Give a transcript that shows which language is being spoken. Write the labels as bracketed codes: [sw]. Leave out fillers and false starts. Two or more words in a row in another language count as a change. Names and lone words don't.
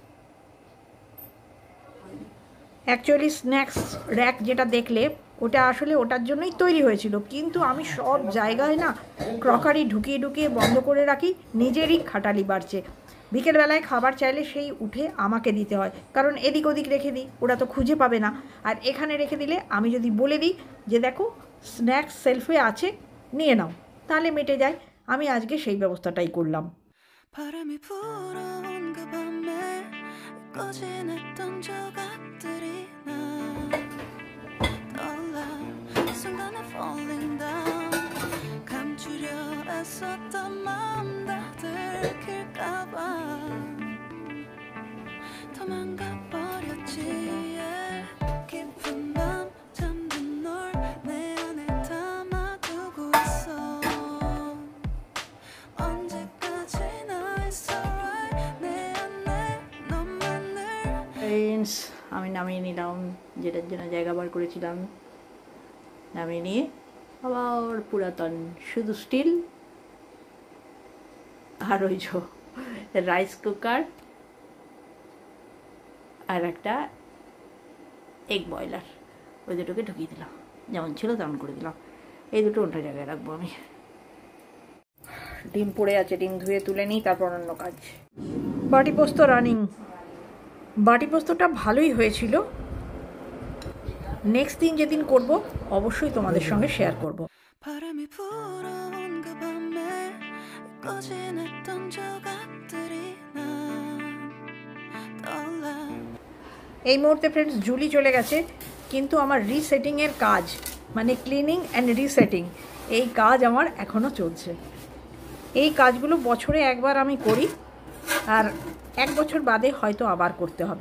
[bn] অ্যাকচুয়ালি [en] snacks rack [bn] যেটা দেখলে ওটা আসলে ওটার জন্যই তৈরি হয়েছিল, কিন্তু আমি সব জায়গায় না ক্রকারি ঢুকিয়ে ঢুকিয়ে বন্ধ করে রাখি, নিজেরই খাটালি বাড়ছে। বিকেলবেলায় খাবার চাইলে সেই উঠে আমাকে দিতে হয়, কারণ এদিক ওদিক রেখে দিই, ওরা তো খুঁজে পাবে না। আর এখানে রেখে দিলে আমি যদি বলে দিই যে দেখো [en] snacks shelf [bn] আছে, নিয়ে নাও, তাহলে মেটে যায়। আমি আজকে সেই ব্যবস্থাটাই করলাম। [ko] 바람이 불어온 그 밤에 꺼진 했던 조각들이 나 떠올라 순간에 [en] falling down [ko] 감추려 애썼던 마음 다 들킬까봐 도망가 버렸지 깊은 밤 잠든 널 내 안에 담아두고 있어 언제까지나 있어 right 내 안에 너만을 [bn] ফ্রেন্ডস, আমি নামিয়ে নিলাম, যেটার জন্য জায়গা বার করেছিলাম। নামিয়ে নিয়ে আবার পুরাতন শুধু স্টিল আর ওই [en] rice cooker [bn] আর একটা [en] egg boiler, [bn] ওই দুটোকে ঢুকিয়ে দিলাম, যেমন ছিল তেমন করে দিলাম। এই দুটো অন্য জায়গায় রাখবো আমি। ডিম পড়ে আছে, ডিম ধুয়ে তুলে নিই, তারপর অন্য কাজ। বাটি পোস্ত রানিং। বাটি পোস্তটা ভালোই হয়েছিল। নেক্সট দিন যেদিন করব অবশ্যই তোমাদের সঙ্গে শেয়ার করব। [ko] 바람이 불어온 그 밤에 꺼진 했던 조각들이 난 떠올라 [bn] এই মুহূর্তে ফ্রেন্ডস জুলি চলে গেছে, কিন্তু আমার রিসেটিংয়ের কাজ, মানে [en] cleaning and resetting, [bn] এই কাজ আমার এখনও চলছে। এই কাজগুলো বছরে একবার আমি করি, আর 1 বছর বাদে হয়তো আবার করতে হবে।